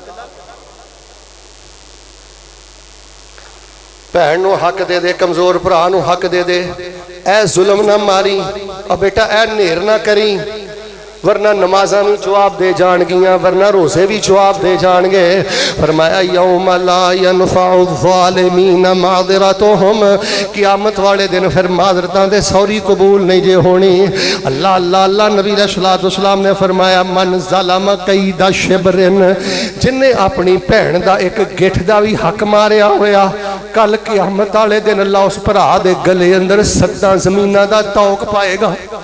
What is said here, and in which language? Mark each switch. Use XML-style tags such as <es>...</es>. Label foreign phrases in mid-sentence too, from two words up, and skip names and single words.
<pa>بھین نوں حق دے دے، کمزور بھرا نوں حق دے دے. اے ظلم نہ ماری اور بیٹا اے نیر نہ کری، ورنہ نمازاں بھی جواب دے جانگیاں، ورنہ روزے بھی جواب دے جانگے. फरमाया</pa> <ar>يوم لا ينفع الظالمين معذرتهم,</ar> <pa>قیامت والے دن فیر معذرتاں دے سوری قبول نہیں جے ہونی. اللہ اللہ اللہ نبی</pa> <ar>علیہ الصلوٰۃ والسلام</ar> <pa>نے فرمایا</pa> <ar>من ظلم قيد شبر,</ar> <pa>جنہیں اپنی بھین دا اک گٹھ دا بھی حق ماریا ہویا، کل قیامت والے دن اللہ اس بھرا دے گلے اندر 7 زمیناں دا طوق پائے گا.</pa>